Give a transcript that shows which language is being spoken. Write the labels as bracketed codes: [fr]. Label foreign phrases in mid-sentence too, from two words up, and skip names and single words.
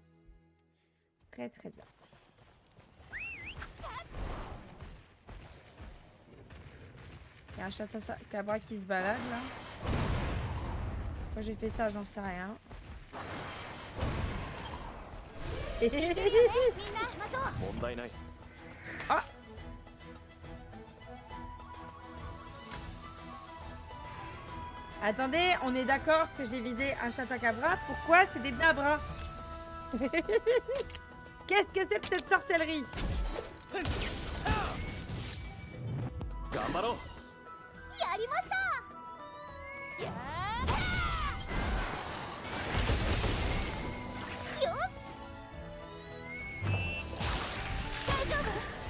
[fr] Très très bien. Il y a un cabra qui se balade là. Moi j'ai fait ça, j'en sais rien. [ja] みんな行きましょう。問題ない。 [fr] Ah. Attendez, on est d'accord que j'ai vidé un Chatacabra. Pourquoi c'est des Nabras? Qu'est-ce que c'est que cette sorcellerie? [ja] 頑張ろう。やりました。やー。よし。大丈夫？